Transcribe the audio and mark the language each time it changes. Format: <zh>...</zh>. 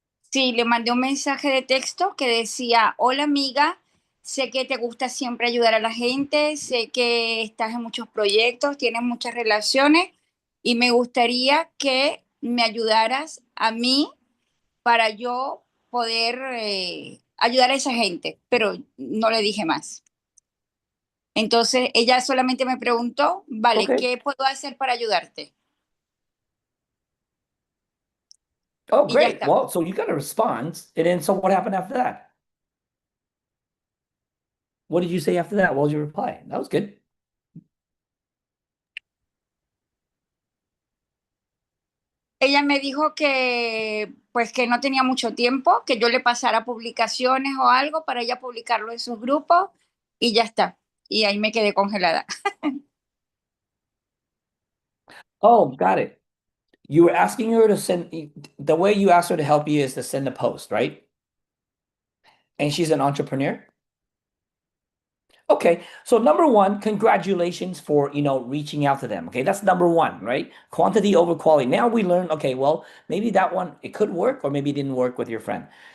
<es>Sí, le mandé un mensaje de texto que decía, hola amiga, sé que te gusta siempre ayudar a la gente, sé que estás en muchos proyectos, tienes muchas relaciones y me gustaría que me ayudaras a mí para yo poder ayudar a esa gente, pero no le dije más. Entonces ella solamente me preguntó, vale,</es> <en>Okay.</en> <es>¿qué puedo hacer para ayudarte?</es> <en>Oh,</en> <es>Y ya</es> <en>great.</en> <es>está.</es> <en>Well, so you got a response. And then so what happened after that? What did you say after that? What was your reply? That was good.</en> <es>Ella me dijo que pues que no tenía mucho tiempo, que yo le pasara publicaciones o algo para ella publicarlo en sus grupos y ya está. Y ahí me quedé congelada.</es> <en>Oh, got it. You were asking her to send, the way you asked her to help you is to send a post, right? And she's an entrepreneur? Okay, so number one, congratulations for, reaching out to them. Okay, that's number one, right? Quantity over quality. Now we learn, okay, well, maybe that one, it could work or maybe it didn't work with your friend.</en>